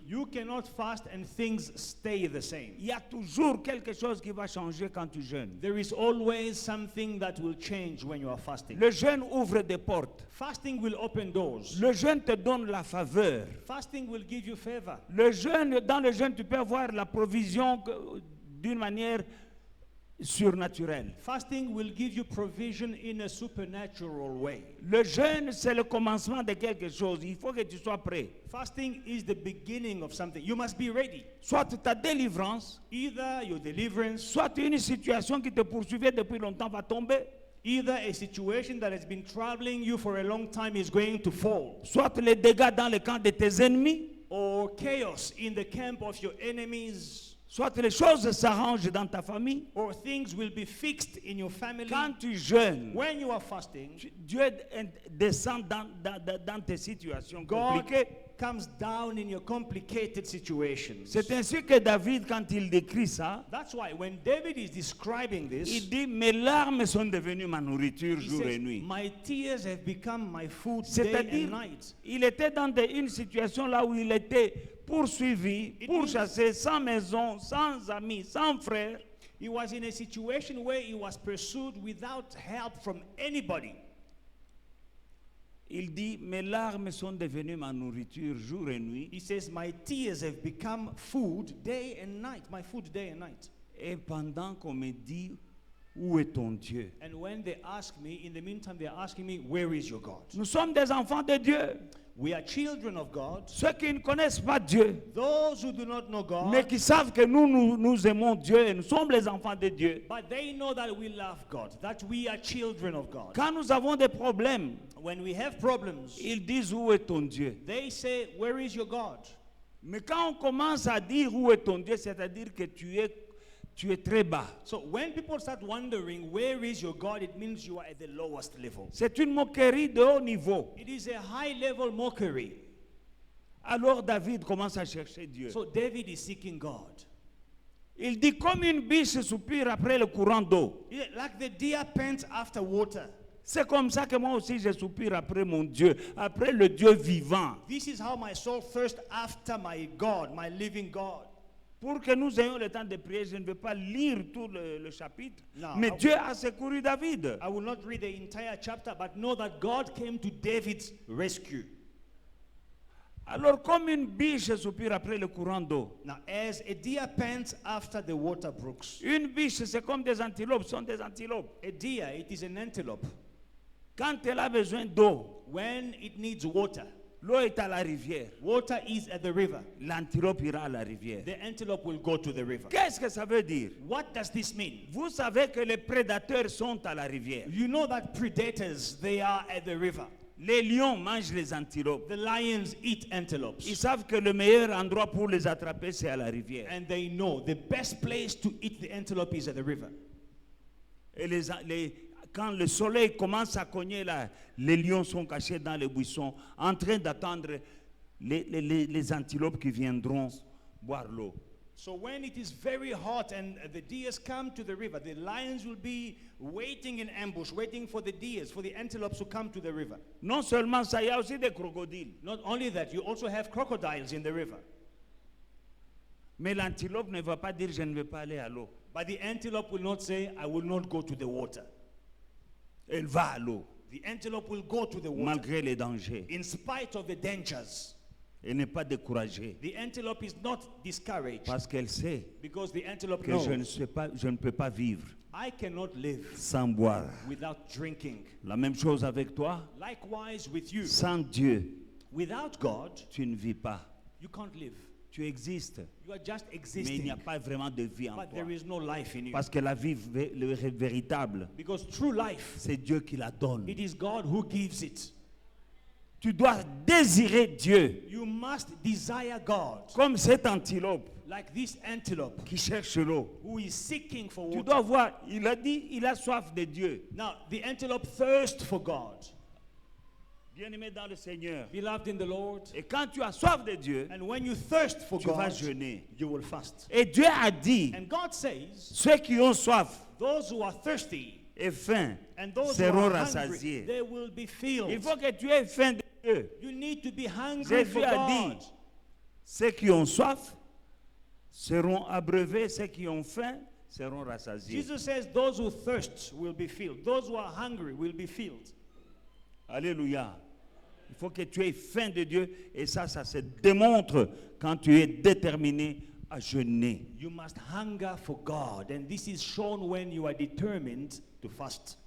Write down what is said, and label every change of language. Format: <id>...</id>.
<en>You cannot fast and things stay the same.</en> <fr>Il y a toujours quelque chose qui va changer quand tu jeûnes.</fr> <en>There is always something that will change when you are fasting.</en> <fr>Le jeûne ouvre des portes.</fr> <en>Fasting will open doors.</en> <fr>Le jeûne te donne la faveur.</fr> <en>Fasting will give you favor.</en> <fr>Dans le jeûne, tu peux avoir la provision d'une manière surnaturelle.</fr> <en>Fasting will give you provision in a supernatural way.</en> <fr>Le jeûne, c'est le commencement de quelque chose. Il faut que tu sois prêt.</fr> <en>Fasting is the beginning of something. You must be ready.</en> <fr>Soit ta délivrance,</fr> <en>Either your deliverance,</en> <fr>soit une situation qui te poursuivait depuis longtemps va tomber,</fr> <en>either a situation that has been troubling you for a long time is going to fall,</en> <fr>soit les dégâts dans le camp de tes ennemis,</fr> <en>or chaos in the camp of your enemies,</en> <fr>soit les choses s'arrangent dans ta famille.</fr> <en>or things will be fixed in your family.</en> <fr>Quand tu jeûnes,</fr> <en>When you are fasting,</en> <fr>Dieu descend dans tes situations</fr> <en>God</en> <fr>compliquées.</fr> <en>comes down in your complicated situations.</en> <fr>C'est ainsi que David, quand il décrit ça,</fr> <en>That's why when David is describing this,</en> <fr>il dit, mes larmes sont devenues ma nourriture</fr> <en>he</en> <fr>jour et</fr> <en>says,</en> <fr>nuit.</fr> <en>my tears have become my food day</en> <fr>C'est-à-dire,</fr> <en>and night.</en> <fr>il était dans une situation là où il était poursuivi, pourchassé, sans maison, sans amis, sans frères.</fr> <en>He was in a situation where he was pursued without help from anybody.</en> <fr>Il dit, mes larmes sont devenues ma nourriture jour et nuit.</fr> <en>He says, my tears have become food day and night, my food day and night.</en> <fr>Et pendant qu'on me dit, où est ton Dieu?</fr> <en>And when they ask me, in the meantime, they're asking me, where is your God?</en> <fr>Nous sommes des enfants de Dieu.</fr> <en>We are children of God.</en> <fr>Ceux qui ne connaissent pas Dieu,</fr> <en>Those who do not know God,</en> <fr>mais qui savent que nous aimons Dieu et nous sommes les enfants de Dieu.</fr> <en>but they know that we love God, that we are children of God.</en> <fr>Quand nous avons des problèmes,</fr> <en>When we have problems,</en> <fr>ils disent où est ton Dieu?</fr> <en>they say, where is your God?</en> <fr>Mais quand on commence à dire où est ton Dieu, c'est-à-dire que tu es très bas.</fr> <en>So when people start wondering, where is your God, it means you are at the lowest level.</en> <fr>C'est une moquerie de haut niveau.</fr> <en>It is a high-level mockery.</en> <fr>Alors David commence à chercher Dieu.</fr> <en>So David is seeking God.</en> <fr>Il dit comme une biche soupire après le courant d'eau.</fr> <en>Yeah, like the deer pants after water.</en> <fr>C'est comme ça que moi aussi je soupire après mon Dieu, après le Dieu vivant.</fr> <en>This is how my soul thirsts after my God, my living God.</en> <fr>Pour que nous ayons le temps de prier, je ne vais pas lire tout le chapitre.</fr> <en>No,</en> <fr>Mais Dieu a secouru David.</fr> <en>I will not read the entire chapter, but know that God came to David's rescue.</en> <fr>Alors comme une biche soupire après le courant d'eau.</fr> <en>Now, as a deer pants after the water brooks,</en> <fr>Une biche, c'est comme des antilopes, sont des antilopes.</fr> <en>a deer, it is an antelope.</en> <fr>Quand elle a besoin d'eau,</fr> <en>When it needs water,</en> <fr>l'eau est à la rivière.</fr> <en>water is at the river.</en> <fr>L'antilope ira à la rivière.</fr> <en>The antelope will go to the river.</en> <fr>Qu'est-ce que ça veut dire?</fr> <en>What does this mean?</en> <fr>Vous savez que les prédateurs sont à la rivière.</fr> <en>You know that predators, they are at the river.</en> <fr>Les lions mangent les antilopes.</fr> <en>The lions eat</en> <fr>Ils</fr> <en>antelopes.</en> <fr>savent que le meilleur endroit pour les attraper, c'est à la rivière.</fr> <en>And they know the best place to eat the antelope is at the river.</en> <fr>Et quand le soleil commence à cogner là, les lions sont cachés dans les buissons, en train d'attendre les antilopes qui viendront boire l'eau.</fr> <en>So when it is very hot and the deers come to the river, the lions will be waiting in ambush, waiting for the deers, for the antelopes to come to the river.</en> <fr>Non seulement ça, il y a aussi des crocodiles.</fr> <en>Not only that, you also have crocodiles in the river.</en> <fr>Mais l'antilope ne va pas dire je ne vais pas aller à l'eau.</fr> <en>But the antelope will not say, I will not go to the water.</en> <fr>Elle va à l'eau,</fr> <en>The antelope will go to the water</en> <fr>malgré les dangers.</fr> <en>in spite of the dangers.</en> <fr>Elle n'est pas découragée,</fr> <en>The antelope is not discouraged</en> <fr>parce qu'elle sait</fr> <en>because the antelope</en> <fr>que</fr> <en>knows</en> <fr>je ne peux pas vivre</fr> <en>I cannot live</en> <fr>sans boire.</fr> <en>without drinking.</en> <fr>La même chose avec toi.</fr> <en>Likewise with you.</en> <fr>Sans Dieu,</fr> <en>Without God,</en> <fr>tu ne vis pas.</fr> <en>you can't live.</en> <fr>Tu existes,</fr> <en>You are just</en> <fr>mais il</fr> <en>existing,</en> <fr>n'y a pas vraiment de vie en</fr> <en>but</en> <fr>toi.</fr> <en>there is no life in you.</en> <fr>Parce que la vie véritable,</fr> <en>Because true life,</en> <fr>c'est Dieu qui la donne.</fr> <en>it is God who gives it.</en> <fr>Tu dois désirer Dieu,</fr> <en>You must desire God,</en> <fr>comme cette antilope</fr> <en>like this antelope</en> <fr>qui cherche l'eau.</fr> <en>who is seeking for</en> <fr>Tu</fr> <en>water.</en> <fr>dois voir, il a dit, il a soif de Dieu.</fr> <en>Now, the antelope thirsts for God.</en> <fr>Bien-aimé dans le Seigneur.</fr> <en>Beloved in the Lord,</en> <fr>Et quand tu as soif de Dieu,</fr> <en>and when you thirst for</en> <fr>tu vas</fr> <en>God,</en> <fr>jeûner.</fr> <en>you will fast.</en> <fr>Et Dieu a dit,</fr> <en>And God says,</en> <fr>ceux qui ont soif</fr> <en>those who are thirsty</en> <fr>et faim</fr> <en>and those who</en> <fr>seront</fr> <en>are hungry,</en> <fr>rassasiés.</fr> <en>they will be filled.</en> <fr>Il faut que tu aies faim de Dieu.</fr> <en>You need to be hungry</en> <fr>Jésus</fr> <en>for</en> <fr>a</fr> <en>God.</en> <fr>dit, ceux qui ont soif seront abreuvés, ceux qui ont faim seront rassasiés.</fr> <en>Jesus says, those who thirst will be filled. Those who are hungry will be filled.</en> <fr>Alléluia. Il faut que tu aies faim de Dieu et ça se démontre quand tu es déterminé à jeûner.</fr> <en>You must hunger for God, and this is shown when you are determined to fast.</en>